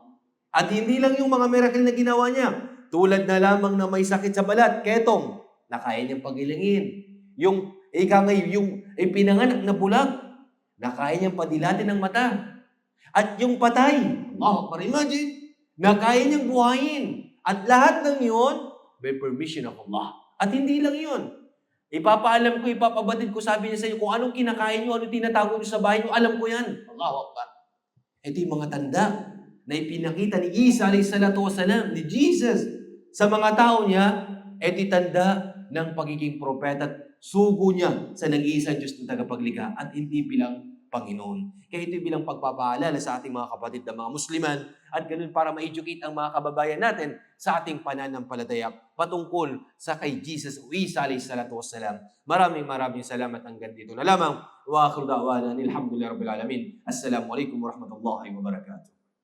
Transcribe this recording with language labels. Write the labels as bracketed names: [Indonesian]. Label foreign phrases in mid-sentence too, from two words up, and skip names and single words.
[Filipino] At hindi lang yung mga miracle na ginawa niya. Tulad na lamang na may sakit sa balat, ketong, na kaya niyang pagilingin. Yung pinanganak na bulag, na kaya niyang padilatin ng mata. At yung patay, [Arabic] الله أكبر, [Filipino] imagine, na kaya niyang buhayin. At lahat ng yun, [English] by permission of Allah. [Filipino] At hindi lang yun. Ipapaalam ko, ipapabatid ko, sabi niya sa inyo, kung anong kinakain niyo, anong tinatago niyo sa bahay niyo, alam ko yan. [Arabic] الله أكبر. [Filipino] Ito yung mga tanda na ipinakita ni Isa [Arabic] عليه الصلاة والسلام, [Filipino] ni Jesus, sa mga tao niya, ito tanda ng pagiging propeta at sugo niya sa nag-iisang Diyos na tagapaglikha at hindi bilang Panginoon. Kaya ito bilang pagpapaalala sa ating mga kapatid na mga Musliman at ganun para ma-educate ang mga kababayan natin sa ating pananampalataya patungkol sa kay Jesus o Isa [Arabic] عليه الصلاة والسلام. [Filipino] Maraming salamat hanggang dito na lamang. [Arabic] وآخر دعوانا الحمد لله رب العالمين. السلام عليكم ورحمة الله وبركاته.